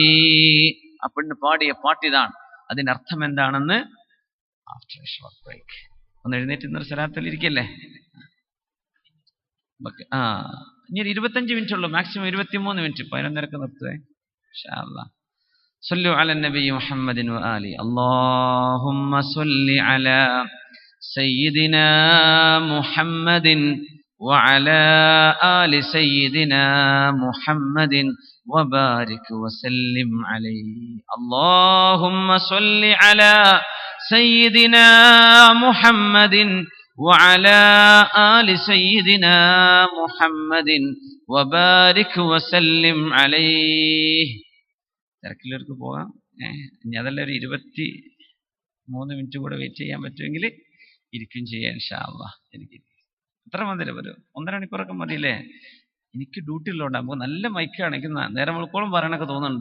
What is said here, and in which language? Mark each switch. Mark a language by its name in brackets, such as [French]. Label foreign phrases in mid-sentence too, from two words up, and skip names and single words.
[Malayalam] ആ പെണ്ണ് പാടിയ പാട്ടിതാണ്. അതിനർത്ഥം എന്താണെന്ന് [English] after a short break. [Malayalam] ഒന്ന് എഴുന്നേറ്റ് ഇന്നൊരു സ്ഥലത്തിൽ ഇരിക്കല്ലേ. ഇനി 25 മിനിറ്റ് ഉള്ളൂ, മാക്സിമം 23 മിനിറ്റ്. 11:30 നിർത്തുവേ [Arabic] إن شاء الله. صلوا على النبي محمد وآله. اللهم صل على سيدنا محمد وعلى آل سيدنا محمد وبارك وسلم عليه. اللهم صل على سيدنا محمد وعلى آل سيدنا محمد وبارك وسلم عليه. [Malayalam] തിരക്കിലേക്ക് പോകാം. ഇനി അതല്ല, ഒരു 23 മിനിറ്റ് കൂടെ വെയിറ്റ് ചെയ്യാൻ പറ്റുമെങ്കിൽ ഇരിക്കും ചെയ്യാം [Arabic] إن شاء الله. [Malayalam] എനിക്ക് എത്ര മതിയില്ല, ഒരു 1.5 മണിക്കൂറൊക്കെ മതിയില്ലേ? എനിക്ക് ഡ്യൂട്ടി ഉള്ളതുകൊണ്ട് നമുക്ക് നല്ല മൈക്കാണ്. എനിക്ക് നേരം വെളുക്കോളം പറയണൊക്കെ തോന്നുന്നുണ്ട്.